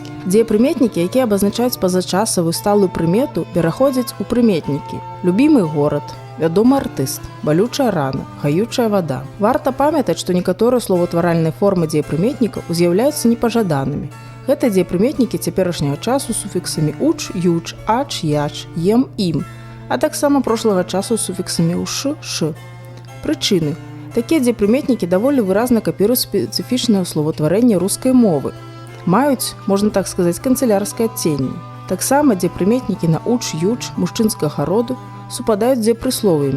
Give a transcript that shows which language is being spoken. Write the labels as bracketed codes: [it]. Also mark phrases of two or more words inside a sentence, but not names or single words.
[be] Дзеепрыметнікі, якія абазначаюць пазачасавую сталую прымету, пераходзяць у прыметнікі. Любімы горад, вядомы артыст, балючая рана, гаючая вада. Варта памятаць, што некаторыя словаўтваральныя формы дзеепрыметнікаў з'яўляюцца непажаданымі. Гэта дзеепрыметнікі цяперашняга часу з суфіксамі уч, юч, ач, яч, ем, ім, а таксама прошлага часу з суфіксамі уш, ш. Прычыны. Такія дзеепрыметнікі даволі выразна капіруюць спецыфічнае словаўтварэнне рускай мовы. Маюць, можна так сказаць, канцылярскае адценне. Таксама дзеепрыметнікі на уч, юч, мужчынскага роду супадаюць з дзеепрысловамі.